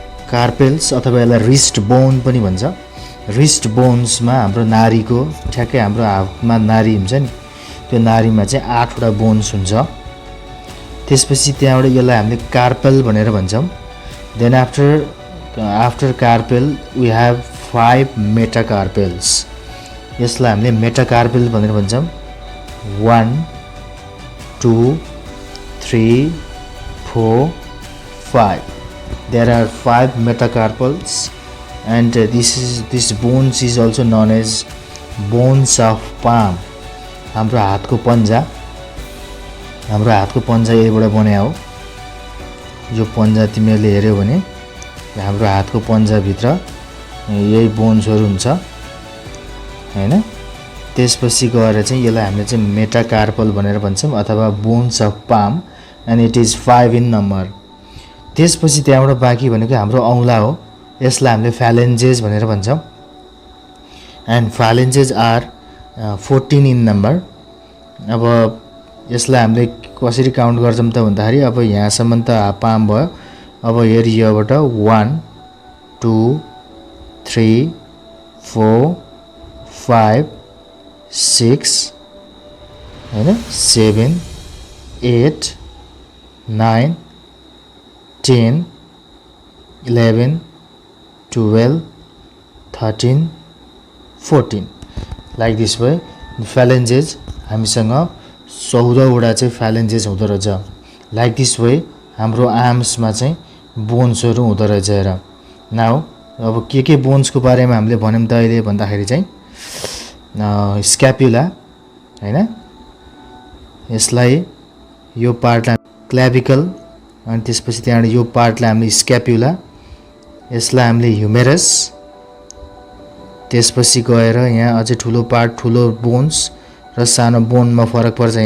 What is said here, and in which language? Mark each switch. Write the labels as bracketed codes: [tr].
[ne] Carpels अथवा यसलाई wrist bone पनि भन्छ। रिस्ट बोन्समा हाम्रो नारीको ठ्याक्कै हाम्रो हातमा नारी हुन्छ नि, त्यो नारीमा चाहिँ 8वटा बोन्स हुन्छ। त्यसपछि त्यहाँबाट यसलाई हामीले कार्पेल भनेर भन्छौँ। [en] Then after carpal we have 5 metacarpals. [ne] यसलाई हामीले मेटाकार्पेल भनेर भन्छौँ। [en] 1 2 3 4 5 there are 5 metacarpals, and this bones is also known as bones of palm। [ne] हाम्रो हातको पन्जा यहीबाट बन्या हो। यो पन्जा तिमीहरूले हेर्यौ भने हाम्रो हातको पन्जाभित्र यही बोन्सहरू हुन्छ हैन। त्यसपछि गएर चाहिँ यसलाई हामीले चाहिँ मेटाकार्पल भनेर भन्छौँ अथवा bones of palm, [en] And it is 5 in number. [ne] त्यसपछि त्यहाँबाट बाँकी भनेको हाम्रो औँला हो। यसलाई हामीले फ्यालेन्जेस भनेर भन्छौँ, [en] And phalanges are 14 in number. [ne] अब यसलाई हामीले कसरी काउन्ट गर्छौँ त भन्दाखेरि अब यहाँसम्म त पाम भयो। अब हेर योबाट 1 2 3 4 5 6 हैन, 7 8 9 10 11 12 13 14 [en] Like this way. [ne] फ्यालेन्जेस हामीसँग 14वटा चाहिँ फ्यालेन्जेस हुँदो रहेछ। [en] like this way [ne] हाम्रो आर्म्समा चाहिँ बोन्सहरू हुँदो रहेछ। हेर नाउ अब के बोन्सको बारेमा हामीले भन्यौँ त अहिले भन्दाखेरि चाहिँ स्क्यापुला हैन, यसलाई यो पार्टलाई क्ल्याभिकल, अनि त्यसपछि त्यहाँबाट यो पार्टलाई हामीले स्क्यापुला, यसलाई हामीले ह्युमेरस, त्यसपछि गएर यहाँ अझै ठुलो पार्ट ठुलो बोन्स र सानो बोनमा फरक पर्छ।